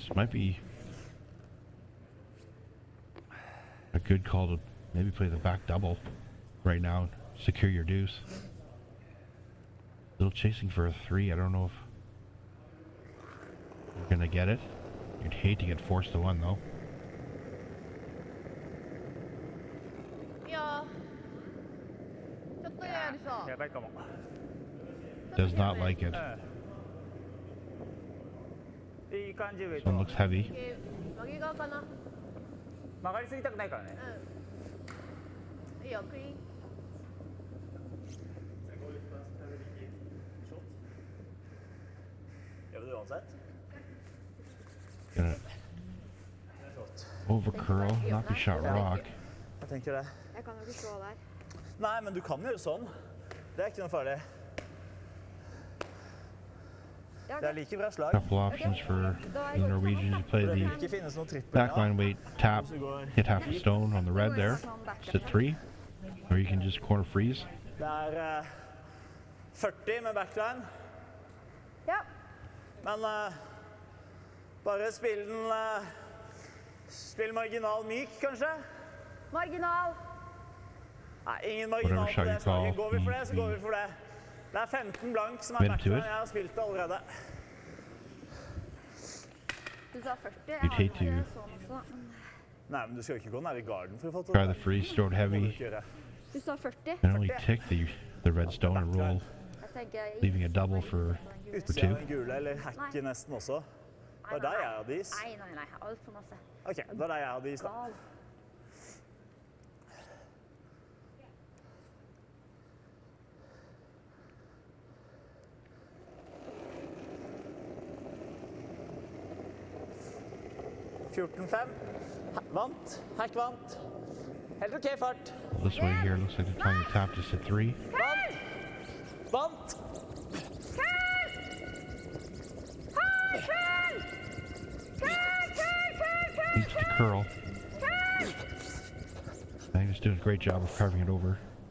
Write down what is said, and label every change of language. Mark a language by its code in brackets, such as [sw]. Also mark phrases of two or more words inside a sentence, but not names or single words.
[en] Might be a good call to maybe play the back double right now, secure your deuce. Little chasing for a 3. I don't know if you're gonna get it. You'd hate to get forced to 1 though. [ja] いやー、ちょっとやりそう。やばいかも。 [en] Does not like it. [ja] いい感じ上 [en] This [ja] と [en] one looks heavy. [ja] 曲げ側かな。曲がりすぎたくないからね。うん。いいよ、クリーン。 [no] Gjør vi det uansett? [en] Gonna over curl, not be shot rock. [no] Jeg tenker det. Jeg kan jo ikke stå der. Nei, men du kan gjøre sånn. Det er ikke noe farlig. Ja, Det er like bra slag. [en] Couple options for the Norwegians to play [no] Det vil [en] the [no] ikke finnes noe trippel. [en] backline weight tap, hit half a stone on the red there, sit 3, or you can just corner freeze. [no] Det er 40 med backline, Ja. men bare spill den spill marginal myk, kanskje? Marginal. Nei, ingen marginal på [en] shot [no] det [en] you [no] slaget. [en] call, [no] Går vi for det, så går vi for det. Det er 15 blank som er [en] Win to [no] backline. [en] it. [no] Jeg har spilt det allerede. Du sa 40. Jeg [en] You'd [no] har [en] hate [no] ikke [en] to [no] sånn også, da. Men Nei, men du skal jo ikke gå nær i garden for å få til [en] try [no] det. [en] the freeze, throw it [no] Det må du [en] heavy, [no] ikke gjøre. du sa 40. [en] and only tick the red stone and roll, [no] Jeg tenker jeg [en] leaving a double for [no] Utsida av [en] 2. [no] den gule, eller hacken nesten også. Det er der jeg har dis. Nei. Alt for masse. Ok, det er der jeg har dis, da. Gal. Vant. Hack vant. Helt ok fart. [en] This way here looks like they're trying to tap to sit 3. [no] Vant. Vant. [en] Needs to curl. Magnus doing a great job of carving it over.